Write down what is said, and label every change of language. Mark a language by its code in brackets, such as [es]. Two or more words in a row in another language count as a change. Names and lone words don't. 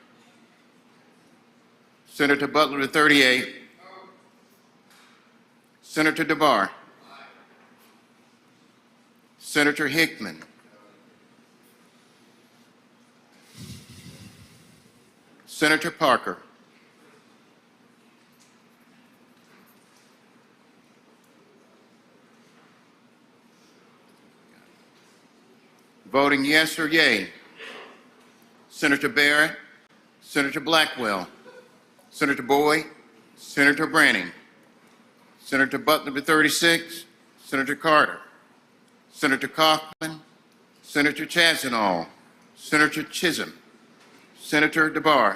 [en] Senator Butler to 38. Senator DeVar. Senator Hickman. Senator Parker. Voting yes or yay. Senator Barrett. Senator Blackwell. Senator Boyd. Senator Branning. Senator Butler to 36. Senator Carter. Senator Kaufman. Senator Chassenhall. Senator Chisholm. Senator DeVar.